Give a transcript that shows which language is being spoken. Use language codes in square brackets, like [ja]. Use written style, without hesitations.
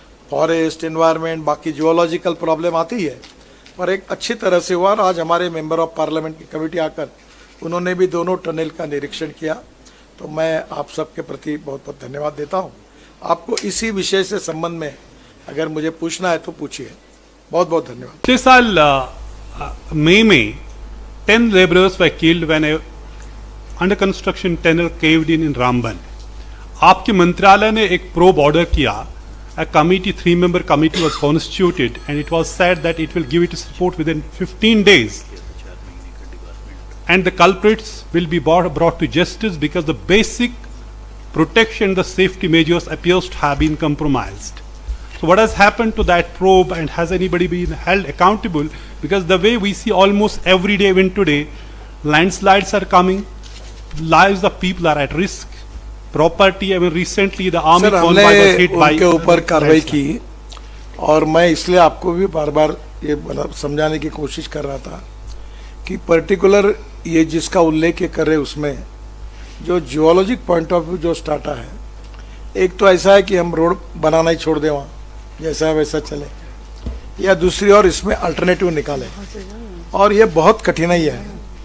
[hi] Forest, environment, बाकी geological problem आती है, पर एक अच्छी तरह से हुआ। और आज हमारे मेंबर ऑफ पार्लियामेंट की कमेटी आकर उन्होंने भी दोनों टनल का निरीक्षण किया, तो मैं आप सबके प्रति बहुत बहुत धन्यवाद देता हूँ। आपको इसी विषय से संबंध में अगर मुझे पूछना है तो पूछिए। बहुत बहुत धन्यवाद। पिछले साल मई में [en] 10 laborers were killed when a under construction tunnel caved in Ramban. [hi] आपके मंत्रालय ने एक प्रोब ऑर्डर किया। [en] A committee, 3-member committee was constituted and it was said that it will give its report within 15 days. And the culprits will be brought to justice because the basic protection, the safety measures appears to have been compromised. So what has happened to that probe, and has anybody been held accountable? Because the way we see almost every day, even today, landslides are coming, lives of people are at risk, property, I mean recently the army convoy was hit by [hi] उनके ऊपर कार्रवाई की और मैं इसलिए आपको भी बार बार ये मतलब समझाने की कोशिश कर रहा था कि पर्टिकुलर ये जिसका उल्लेख कर रहे उसमें जो जियोलॉजिक पॉइंट ऑफ व्यू जो स्टार्टा है, एक तो ऐसा है कि हम रोड बनाना ही छोड़ दें, वहाँ जैसा है वैसा चले, या दूसरी ओर इसमें अल्टरनेटिव निकालें, और ये बहुत कठिनाई है।